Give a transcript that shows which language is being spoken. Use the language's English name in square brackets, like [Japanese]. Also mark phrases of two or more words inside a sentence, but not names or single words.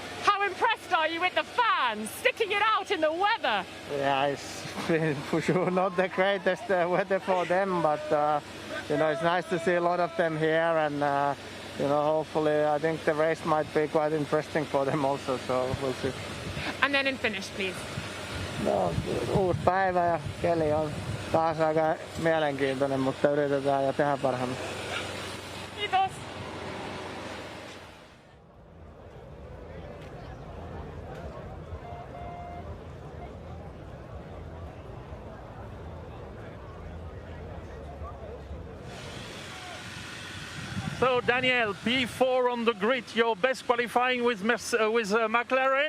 [English] How impressed are you with the fans sticking it out in the weather? Yeah, it's been for sure not the greatest weather for them, but you know, it's nice to see a lot of them here, and you know, hopefully I think the race might be quite interesting for them also, so we'll see. And then in finish, please. [Finnish] No, uusi päivä ja keli on taas aika mielenkiintoinen, mutta yritetään ja tehdään parhaamme. Kiitos. [English] So Daniel, P4 on the grid, your best qualifying with McLaren.